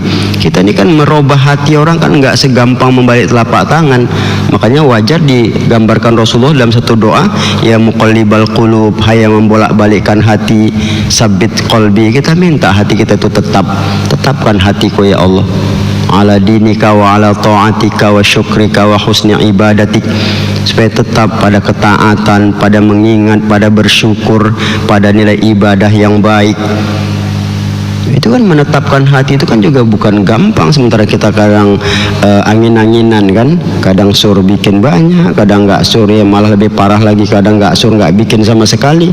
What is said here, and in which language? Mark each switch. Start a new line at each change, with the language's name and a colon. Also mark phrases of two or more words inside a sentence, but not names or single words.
Indonesian: Kita ini kan merubah hati orang kan nggak segampang membalik telapak tangan. Makanya wajar digambarkan Rasulullah dalam satu doa,
Arabic: يا مقلب القلوب,
Indonesian: hai yang membolak-balikkan hati,
Arabic: ثبت قلبي.
Indonesian: Kita minta hati kita itu tetapkan hatiku
Arabic: يا الله, على دينك وعلى طاعتك وشكرك وحسن عبادتك,
Indonesian: supaya tetap pada ketaatan, pada mengingat, pada bersyukur, pada nilai ibadah yang baik. Itu kan menetapkan hati itu kan juga bukan gampang. Sementara kita kadang angin-anginan kan, kadang sur bikin banyak, kadang nggak sur ya malah lebih parah lagi, kadang nggak sur nggak bikin sama sekali.